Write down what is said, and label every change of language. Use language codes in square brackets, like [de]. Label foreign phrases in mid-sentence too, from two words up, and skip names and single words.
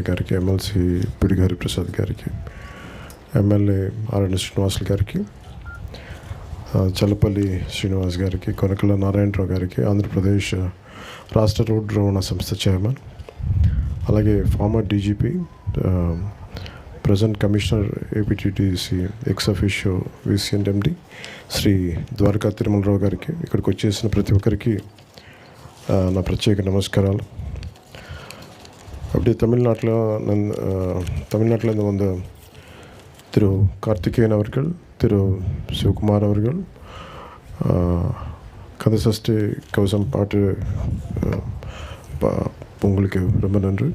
[te] గారికి, ఎమ్మెల్సీ పిడిగి హరిప్రసాద్ గారికి, ఎమ్మెల్యే ఆర్ఎన్ శ్రీనివాసులు గారికి, చల్లపల్లి శ్రీనివాస్ గారికి, కొనకల నారాయణరావు గారికి, ఆంధ్రప్రదేశ్ రాష్ట్ర రోడ్డు రవాణా సంస్థ చైర్మన్, అలాగే [en] former DGP, present commissioner [te] ఏపీటీటీసీ [en] ex officio VCMD [te] శ్రీ ద్వారకా తిరుమలరావు గారికి, ఇక్కడికి వచ్చేసిన ప్రతి ఒక్కరికి నా ప్రత్యేక నమస్కారాలు. [ta] அப்படி தமிழ்நாட்டில் வந்து திரு கார்த்திகேயன் அவர்கள், திரு சிவகுமார் அவர்கள் கந்தசஷ்டி கவசம் பாட்டு உங்களுக்கு ரொம்ப நன்றி.